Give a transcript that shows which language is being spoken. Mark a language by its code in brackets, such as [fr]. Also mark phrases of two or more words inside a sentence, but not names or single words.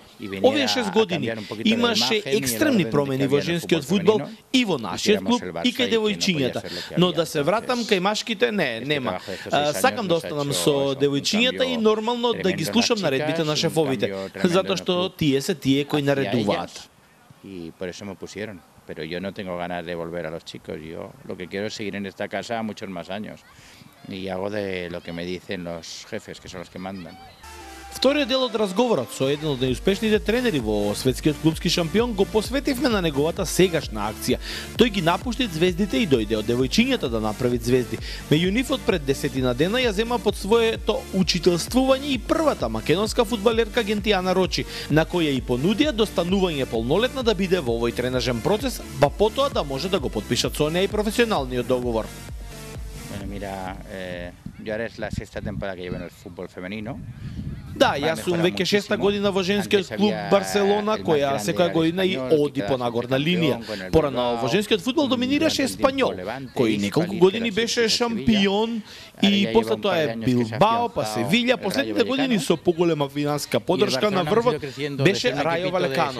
[mk] Овие 6 години имаше екстремни промени во женскиот фудбал и во нашиот клуб и кај девојчињата. Но да се вратам кај машките, нема. Сакам да останам со девојчињата и нормално да ги слушам наредбите на шефовите, затоа што тие се тие кои наредуваат. [es] И por eso me pusieron. Pero yo no tengo ganas de volver a los chicos. Yo lo que quiero es seguir en esta casa muchos más años. Y hago de lo que me dicen los jefes, que son los que mandan. [mk] Вториот дел од разговорот со еден од најуспешните тренери во светскиот клубски шампион го посветивме на неговата сегашна акција. Тој ги напушти звездите и дојде од девојчињата да направи звезди. Меѓу нив од пред 10 дена ја зема под своето учителствување и првата македонска фудбалерка Гентијана Рочи, на која и понудија достанување полнолетна да биде во овој тренажен процес, па потоа да може да го потпишат со неа и професионалниот договор. [es] Bueno, mira, yo ahora es la 6ª temporada que llevo en el fútbol femenino. [mk] Да, јас сум веќе 6-та година во женскиот клуб Барселона, која секоја година и оди по нагорна линија. Порано во женскиот фудбал доминираше Еспањол, кој неколку години беше шампион и после тоа е Билбао, па Севиља. Последните години со поголема финансиска поддршка на врвот беше Рајо Валекано.